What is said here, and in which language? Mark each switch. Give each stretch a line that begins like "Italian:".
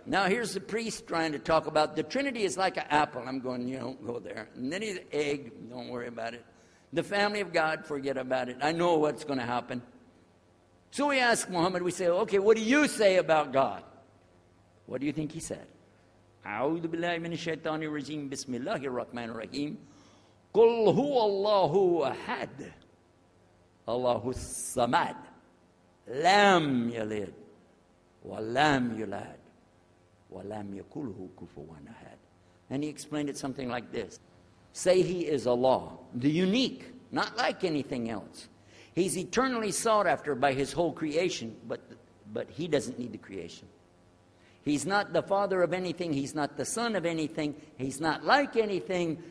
English: Now here's the priest trying to talk about the Trinity is like an apple. I'm going, go there. And then he's an egg, don't worry about it. The family of God, forget about it. I know what's going to happen. So we ask Muhammad, we say, okay, what do you say about God? What do you think he said?
Arabic: أعوذ بالله من الشيطان الرجيم بسم الله الرحمن الرحيم قل هو الله أحد الله الصمد لم يلد ولم يولد ولم يكن له كفوا أحد.
English: And he explained it something like this. Say he is Allah, the unique, not like anything else. He's eternally sought after by his whole creation, but he doesn't need the creation. He's not the father of anything. He's not the son of anything. He's not like anything.